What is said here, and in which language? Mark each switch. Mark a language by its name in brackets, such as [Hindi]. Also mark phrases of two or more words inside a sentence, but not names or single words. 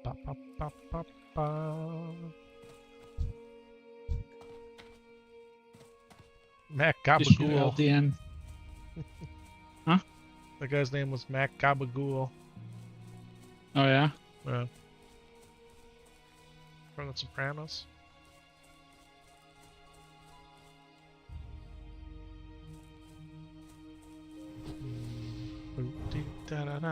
[English] Ba, ba, ba, ba. Mac Issue Gabagool. LDN. The guy's name was Mac Gabagool. Oh yeah. Yeah. From The Sopranos. Da-da-da.